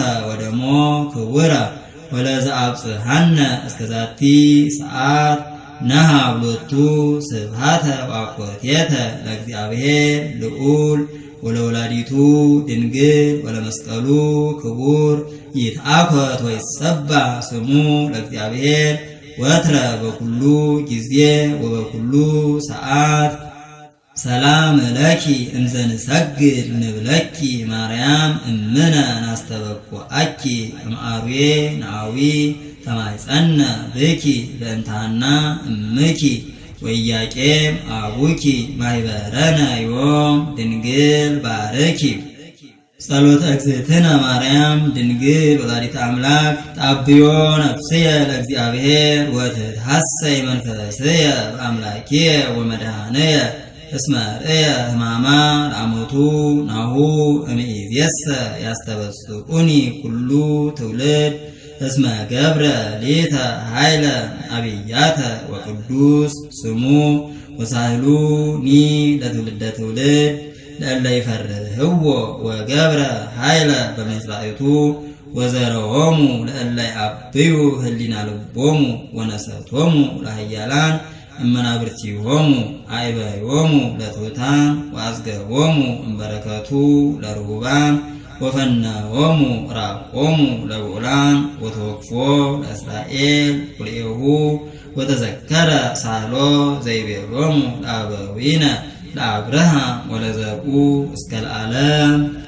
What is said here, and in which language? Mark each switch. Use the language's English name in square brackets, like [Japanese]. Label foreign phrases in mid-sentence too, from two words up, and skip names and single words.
[Geez] ወደሞ ክቡረ ወለዘአብጽሐነ እስከዛቲ ሰዓት ነሃብሎቱ ስብሐተ ወአኮቴተ ለእግዚአብሔር ልዑል ወለወላዲቱ ድንግል ወለመስቀሉ ክቡር ይትአኮት ወይሰባህ ስሙ ለእግዚአብሔር ወትረ በኩሉ ጊዜ ወበኩሉ ሰዓት። ሰላም ለኪ እንዘ ንሰግድ ንብለኪ ማርያም እምነ ናስተበኩዐኪ እምአርዌ ነአዊ ተማይጸነ ብኪ በእንታና እምኪ ወኢያቄም አቡኪ ማይበረነ ዮም ድንግል ባርኪ። ጸሎተ እግዝእትነ ማርያም ድንግል ወላዲተ አምላክ ጣብዮ ነፍስየ ለእግዚአብሔር ወትትሐሰይ መንፈስየ በአምላክየ ወመድኃነየ እስመ ርእየ ሕማማ ለአሞቱ ናሁ እምይእዜሰ ያስተበስቁኒ ኩሉ ትውልድ እስመ ገብረ ሌተ ኃይለ አብያተ ወቅዱስ ስሙ ወሳህሉኒ ለትውልደ ትውልድ ለእለ ይፈርህዎ ወገብረ ኃይለ በመሥዋዕቱ ወዘረዎሙ ለእለ ይዐብዩ ህሊና ልቦሙ ወነሰቶሙ ለኃያላን እመናብርቲሆሙ አዕበዮሙ ለትሑታን ወአዝገቦሙ እምበረከቱ ለርሁባን ወፈነዎሙ ራቆሙ ለብዑላን ወተወክፎ ለእስራኤል ኩልኤሁ ወተዘከረ ሳህሎ ዘይቤሎሙ ለአበዊነ ለአብርሃም ወለዘርኡ እስከ ለዓለም።